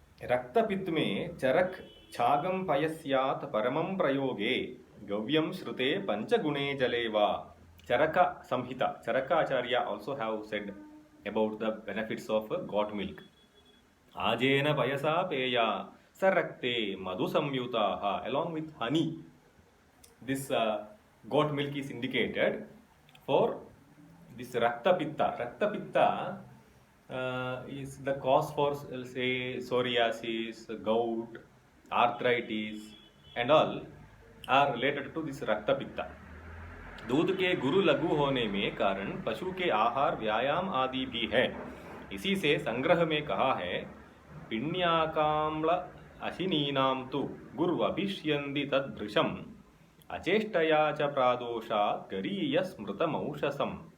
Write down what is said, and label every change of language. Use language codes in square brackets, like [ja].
[sa] रक्तपित्त में चरक छागम पयस्यात् परमं प्रयोगे गव्यम श्रुते पंचगुणे जले वा. [en] Charaka Samhita, Charaka Acharya also have said about the benefits of goat milk. [sa] Ajena payasa peya sarakte madhu samyutaha, [en] along with honey. This goat milk is indicated for this Rakta Pitta. Rakta Pitta is the cause for, say, psoriasis, gout, arthritis, and all are related to this Rakta Pitta. [hi] दूध के गुरु लघु होने में कारण पशु के आहार, व्यायाम आदि भी है. इसी से संग्रह में कहा है, [sa] पिण्याकाम्ल अशिनीनां तु गुर्वभिष्यन्ति तद्भृशम् अचेष्टया च प्रादोषात् गरीय स्मृतमौषसम्.